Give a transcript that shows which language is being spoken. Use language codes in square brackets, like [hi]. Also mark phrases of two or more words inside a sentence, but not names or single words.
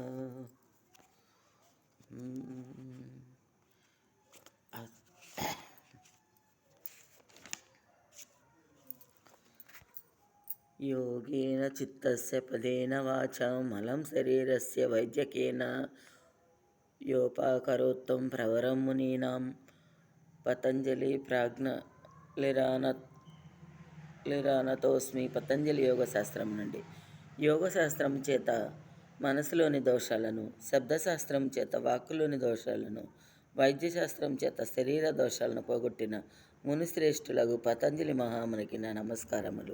[sa] योगेन चित्तस्य पदेन वाचा मलं शरीरस्य वैद्यकेन योपाकरोत्तं प्रवरं मुनीनां పతంజలి ప్రాజ్ఞలిరానతోస్మి. [te] పతంజలి యోగశాస్త్రం నుండి. యోగశాస్త్రం చేత మనసులోని దోషాలను, శబ్దశాస్త్రం చేత వాక్కులోని దోషాలను, వైద్యశాస్త్రం చేత శరీర దోషాలను పోగొట్టిన మునిశ్రేష్ఠులకు పతంజలి మహామునికి నా నమస్కారములు.